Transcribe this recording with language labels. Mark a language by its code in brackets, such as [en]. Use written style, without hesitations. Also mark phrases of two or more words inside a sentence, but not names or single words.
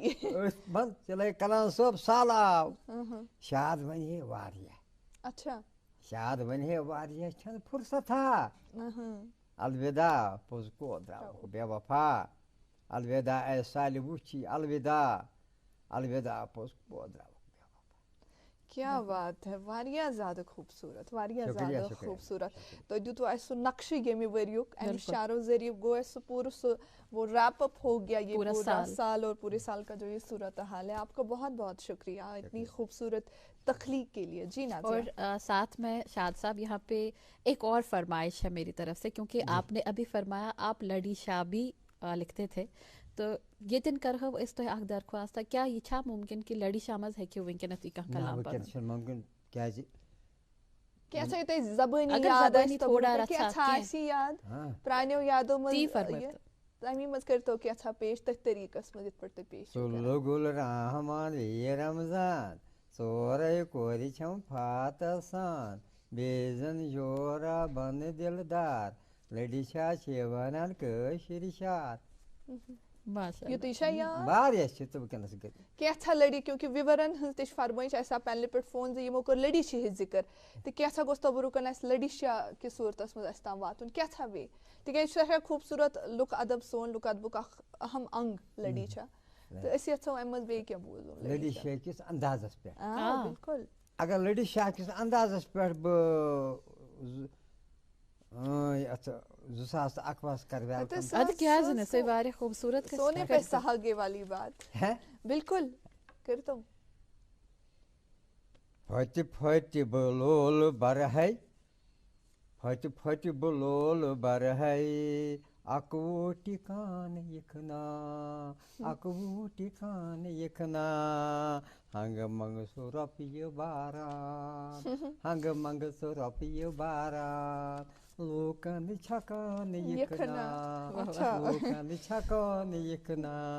[ks] أتھۍ منٛز چلے کلان صٲب سہلاو شاد وَنہِ ہے واریاہ شاد وَنہِ ہے واریاہ چھنہٕ فُرصتھا الوداع پوٚز کو درٛاوُکھ بے وفا الوداع آے سالہِ وُچھی الوداع الوداع پوٚز کو درٛاوُکھ [ur] کیا بات ہے [ks] واریاہ زیادٕ خوٗبصوٗرت واریاہ زیادٕ خوٗبصوٗرت تۄہہِ دیُتوٕ اَسہِ سُہ نقشہٕ ییٚمہِ ؤریُک اَمہِ شعرو ذٔریعہٕ گوٚو اَسہِ سُہ پوٗرٕ سُہ [ur] وہ [en] wrap up [ur] ہو گیا یہ پورا سال اور پورے سال کا جو یہ صورت حال ہے آپ کا بہت بہت شکریہ اتنی خوبصورت تخلیق کے لیے جی نازیہ اور ساتھ میں شاد صاحب یہاں پہ ایک اور فرمائش ہے میری طرف سے کیونکہ آپ نے ابھی فرمایا آپ لڑی شاہ بھی لکھتے تھے تو یہ دن کرہو اس تو [ks] اخ درخواست کیا یہ چھا ممکن کہ لڑی شاہ مز ہیکو ونکینس یہ کانٛہہ کلام پڑھن ممکن کیازِ کیٛاہ تۄہہِ زبٲنی یاد آسہِ تھوڑا کینٛژھا آسہِ یاد پرٛانیو یادو منٛز تمی منٛز کٔرۍتو کینٛژھا پیش تٔتھۍ طریٖقس منٛز یِتھ پٲٹھۍ تُہۍ پیش سُلہٕ گُل رحمان یے رمضان ژورے کورِ چھَم فاتح سان بیٚیہِ زن جورا بنہٕ دِلدار لڑی شاہ چھِ ونان کٲشِر شعر یُتُے چھا یاد واریاہ چھِ تہٕ وٕنکیٚنس گٔے کینٛژھا لڑی کیونکہِ وِورن ہٕنٛز تہِ چھِ فرمٲیش اَسہِ آو پننہِ پٮ۪ٹھ فون زِ یِمو کٔر لڑی شاہ ہِنٛز ذِکر تہٕ کینٛژھا گوٚژھ توبرُکن اَسہِ لڑی شاہ کِس صوٗرتس منٛز اَسہِ تام واتُن کینٛژھا بیٚیہِ تِکیازِ یہِ چھُ سٮ۪ٹھاہ خوٗبصوٗرت لُک ادب سون لُک ادبُک اکھ اہم انٛگ لڑی چھا تہٕ أسۍ یژھو اَمہِ منٛز بیٚیہِ کینٛہہ بوزُن لڑی شاہ کِس اندازس پٮ۪ٹھ بِلکُل اگر لڑی شاہ کِس اندازس پٮ۪ٹھ بہٕ یتھ 2021 کرٕ [ur] سونے پہ سہاگے والی بات بالکل کٔرۍتو [ks] پھٹہِ پھٹہِ بہٕ لول برہے پھٹہِ پھٹہِ بہٕ لول برہے اکوُہ ٹِکانہٕ یِکھنا اکوُہ ٹِکانہٕ یِکھنا ہنٛگہٕ منٛگہٕ سُہ رۄپیہِ باران ہنٛگہٕ منٛگہٕ سُہ رۄپیہِ باران لوٗکن چھکان یِکھنا لوٗکن چھکان یِکھنا